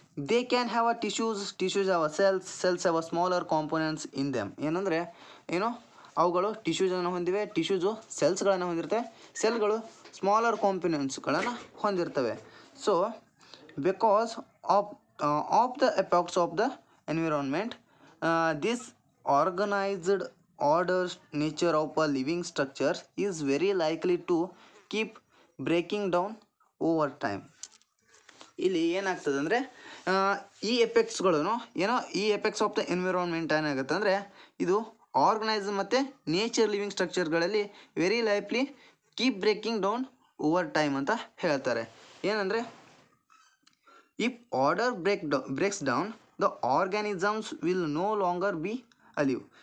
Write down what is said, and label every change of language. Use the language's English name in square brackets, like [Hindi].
[English] They can have a tissues have a cells have a smaller components in them. [Kannada] ಏನಂದರೆ ಏನು ಅವುಗಳು ಟಿಶ್ಯೂಸನ್ನು ಹೊಂದಿವೆ, tissues ಸೆಲ್ಸ್ಗಳನ್ನು ಹೊಂದಿರ್ತವೆ, ಸೆಲ್ಗಳು ಸ್ಮಾಲರ್ ಕಾಂಪೋನೆಂಟ್ಸ್ಗಳನ್ನು ಹೊಂದಿರ್ತವೆ. [English] So because of the effects of the environment this organised ordered nature of a living structure is very likely to keep breaking down over time. [Kannada] ಇಲ್ಲಿ ಏನಾಗ್ತದೆ ಅಂದರೆ ಈ ಎಫೆಕ್ಟ್ಸ್ಗಳು ಏನೋ ಈ ಎಫೆಕ್ಟ್ಸ್ ಆಫ್ ದ ಎನ್ವಿರಾನ್ಮೆಂಟ್ ಏನಾಗುತ್ತೆ ಅಂದರೆ ಇದು ಆರ್ಗನೈಸ್ ಮತ್ತು nature living ಸ್ಟ್ರಕ್ಚರ್ಗಳಲ್ಲಿ [English] very likely keep breaking down over time [Kannada] ಅಂತ ಹೇಳ್ತಾರೆ. ಏನಂದರೆ [English] If order breaks down the organisms will no longer be alive.